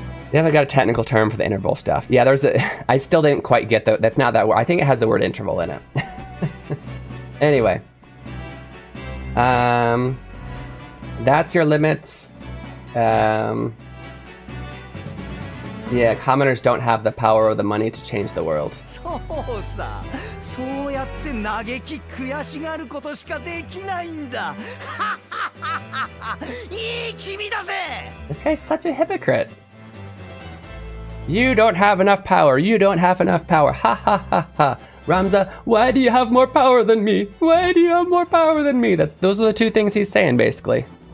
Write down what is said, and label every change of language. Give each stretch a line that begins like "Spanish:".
English: They haven't got a technical term for the interval stuff. Yeah, I still didn't quite get that's not that word. I think it has the word interval in it. Anyway. That's your limit. Yeah, commoners don't have the power or the money to change the world.
Japanese: そうさ、そうやって嘆き悔しがることしかできないんだ。いい君だぜ。
English: This guy's such a hypocrite. You don't have enough power. You don't have enough power. Ha ha ha ha. Ramza, why do you have more power than me? Why do you have more power than me? Those are the 2 things he's saying, basically.